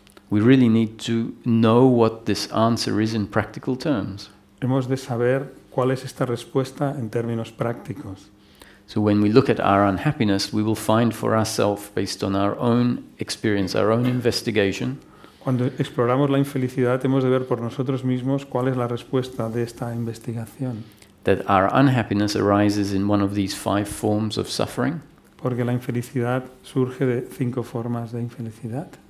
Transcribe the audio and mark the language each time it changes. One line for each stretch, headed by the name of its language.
English: We really need to know what this answer is in practical terms.
Spanish: Hemos de saber cuál es esta respuesta en términos prácticos.
English: So when we look at our unhappiness, we will find for ourselves, based on our own experience, our own investigation,
Spanish: Cuando exploramos la infelicidad, hemos de ver por nosotros mismos cuál es la respuesta de esta investigación.
English: that our unhappiness arises in one of these 5 forms of suffering:
Spanish: Porque la infelicidad surge de 5 formas de infelicidad.